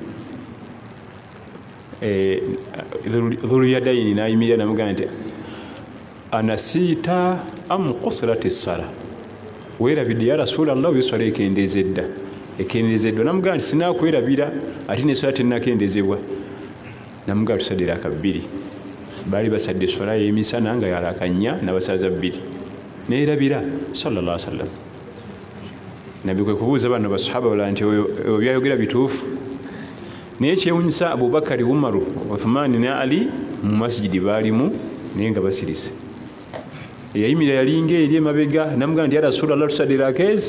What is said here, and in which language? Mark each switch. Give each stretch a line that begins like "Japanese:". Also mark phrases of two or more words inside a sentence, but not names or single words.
Ganda: Dhul-Yadayn n'ayimirira n'amugamba nti
Arabic: أنسيت أم قصرت الصلاة,
Ganda: weerabidde
Arabic: يا رسول الله
Ganda: oba esswala ekendeezeddwa? Ekendeezeddwa. N'amugamba nti sinaakwerabira ate n'esswala tennakendeezebwa. N'amugamba tusadde laka bbiri. Baali basadde esswala y'emisana nga yalaka nnya n'abasaaza bbiri neerabira
Arabic: صلى الله عليه وسلم.
Ganda: Nabbi kwe kubuuza bano basahaba balala nti oyo byayogera bituufu. Naye kyewunyisa Abubakari, Umaru, Uthmani ne Ali mu masjidi baalimu naye nga basirise. Eyayimirira yalinga eri emabega n'amugamba nti
Arabic: يا رسول الله
Ganda: tusadde laka ezi.